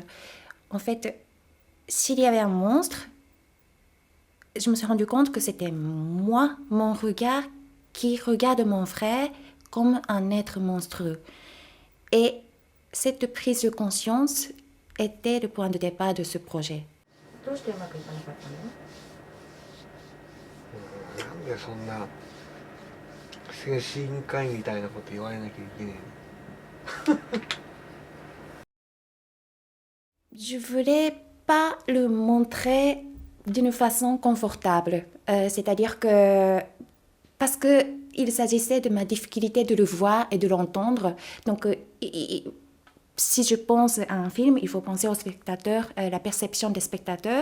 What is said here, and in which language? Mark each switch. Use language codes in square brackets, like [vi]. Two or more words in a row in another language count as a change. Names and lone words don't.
[fr] En fait, s'il y avait un monstre, je me suis rendu compte que c'était moi, mon regard, qui regarde mon frère comme un être monstrueux. Et cette prise de conscience était le point de départ de ce projet. [ja] どうしてうまくいかなかったの？なんでそんな精神科医みたいなこと言われなきゃいけないの？ [fr] Je voulais pas le montrer d'une façon confortable. C'est-à-dire que parce que il s'agissait de ma difficulté de le voir et de l'entendre. Donc, si je pense à un film, il faut penser au spectateur, la perception des spectateurs.